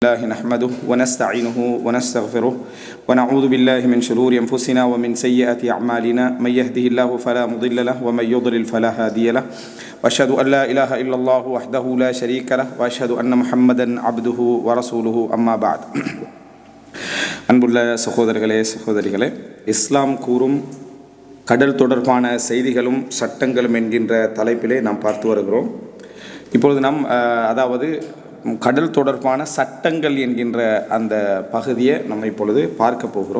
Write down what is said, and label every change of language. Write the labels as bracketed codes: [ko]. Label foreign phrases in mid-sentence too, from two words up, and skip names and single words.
[ar] الله نحمده ونستعينه ونستغفره ونعوذ بالله من شرور أنفسنا ومن سيئات أعمالنا من يهده الله فلا مضل له ومن يضلل فلا هادي له وأشهد أن لا إله إلا الله وحده لا شريك له وأشهد أن محمدا عبده ورسوله أما بعد [ta] அன்புள்ள சகோதரர்களே சகோதரிகளே, இஸ்லாம் கூறும் கடல் தொடர்பான செய்திகளும் சட்டங்களும் என்கின்ற தலைப்பிலே நாம் பார்த்து வருகிறோம். இப்பொழுது நாம் கடல் தொடர்பான சட்டங்கள் என்கின்ற அந்த பகுதியை நம்ம இப்பொழுது பார்க்க போகிறோம்.